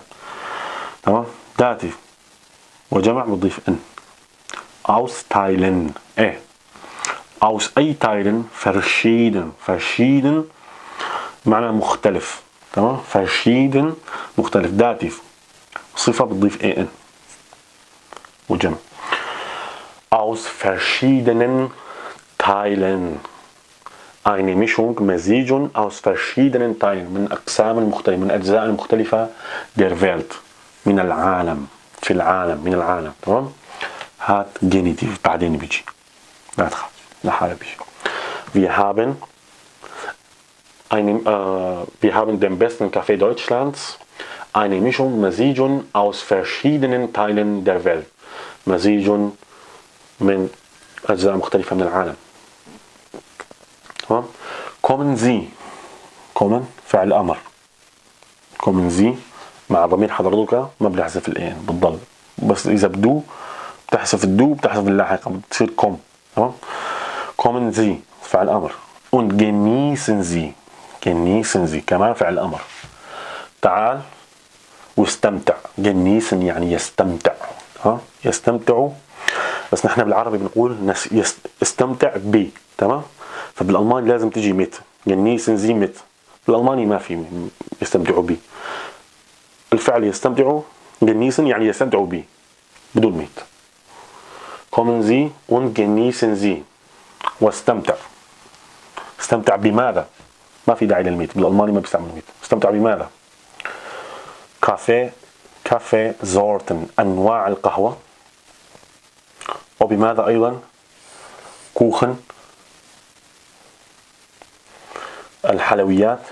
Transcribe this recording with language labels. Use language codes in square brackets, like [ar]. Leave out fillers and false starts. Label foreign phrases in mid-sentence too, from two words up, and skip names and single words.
[ar] تمام؟ داتيف وجمع بضيف إن. [de] aus Teilen. [ar] إيه؟ أوس أي تايلن verschieden معنى مختلف. تمام؟ [de] verschieden مختلف. [ar] داتيف صفة بتضيف إيه إن وجمع. [de] Aus verschiedenen Teilen. Eine Mischung [ar] مزيج [de] aus verschiedenen Teilen [ar] من أقسام مختلفة، من أجزاء مختلفة [de] der Welt [ar] من العالم، في العالم، من العالم. تمام؟ هات جينيتيف بعدين بيجي. لا تخاف لحاله بيجي. [de] Wir haben den besten Kaffee Deutschlands. Eine Mischung مزيج aus verschiedenen Teilen der Welt. [ar] مزيج من أجزاء مختلفة من العالم. [de] تمام؟ kommen Sie. [ar] kommen فعل أمر. [de] kommen Sie [ar] مع ضمير حضرتك ما بنحذف الإن بتضل، بس إذا بدو بتحذف الدو بتحذف اللاحقة بتصير kom. تمام؟ [de] kommen Sie [ar] فعل أمر. [de] und genießen Sie. genießen Sie [ar] كمان فعل أمر. تعال واستمتع. genießen يعني يستمتع. ها؟ يستمتعوا، بس نحن بالعربي بنقول استمتع ب. تمام؟ فبالألماني لازم تجي مت. [de] genießen Sie mit. [ar] بالألماني ما في يستمتعوا بي. الفعل يستمتعوا genießen يعني يستمتعوا بي بدون ميت. [de] kommen Sie und genießen Sie. [ar] واستمتع. استمتع بماذا؟ ما في داعي للميت، بالألماني ما بيستعملوا ميت. استمتع بماذا؟ [de] Kaffee Sorten [ar] أنواع القهوة. وبماذا أيضا؟ كوخن الحلويات.